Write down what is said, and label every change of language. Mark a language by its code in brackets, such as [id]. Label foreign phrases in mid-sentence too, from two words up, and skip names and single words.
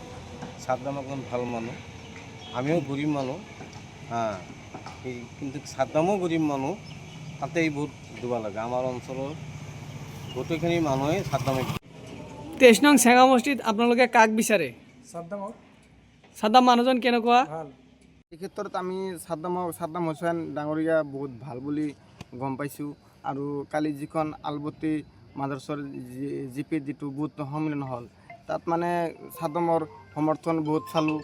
[bn] সাদ্দাম একজন ভাল মানুষ, আমিও গরিব মানুষ, হ্যাঁ, কিন্তু সাদ্দামও গরিব মানুষ, [as] তাতেই ভোট দিব লাগে। [bn] আমার অঞ্চলের [as] গোটেইখিনি মানুহে সাদ্দামে 23 নং চেঙা মসজিদ আপোনালোকে কাক বিচাৰে? সাদ্দামক সাদ্দাম মানুহজন কেনেকুৱা? ভাল। এই ক্ষেত্ৰত আমি সাদ্দাম হোসেন ডাঙৰীয়া বহুত ভাল বুলি গম পাইছোঁ। আৰু কালি যিখন আলবতী মাদ্ৰাছাৰ জিপিত যিটো বুথ সন্মিলন হ'ল, তাত মানে সাদ্দামৰ সমৰ্থন বহুত চালোঁ।